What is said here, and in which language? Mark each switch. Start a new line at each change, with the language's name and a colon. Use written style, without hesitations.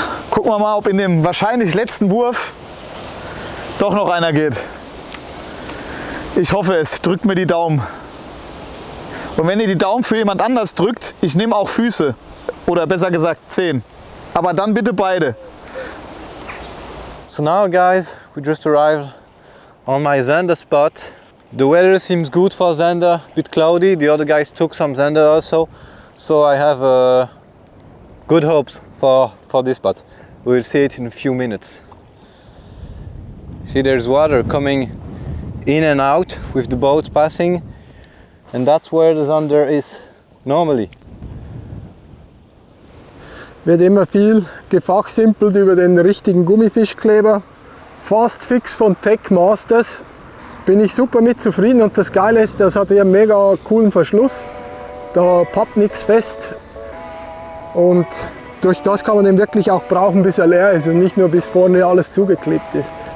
German: Gucken wir mal, ob in dem wahrscheinlich letzten Wurf doch noch einer geht. Ich hoffe es. Drückt mir die Daumen. Und wenn ihr die Daumen für jemand anders drückt, ich nehme auch Füße. Oder besser gesagt Zehen. Aber dann bitte beide.
English: So now guys, we just arrived on my zander spot. The weather seems good for zander, a bit cloudy. The other guys took some zander also. So I have good hopes for this spot. We'll see it in a few minutes. See, there's water coming in and out with the boats passing, and that's where the zander is normally.
German: Wird immer viel gefachsimpelt über den richtigen Gummifischkleber. Fast Fix von Tech Masters. Bin ich super mit zufrieden, und das Geile ist, das hat hier einen mega coolen Verschluss. Da pappt nichts fest, und durch das kann man den wirklich auch brauchen, bis er leer ist und nicht nur bis vorne alles zugeklebt ist.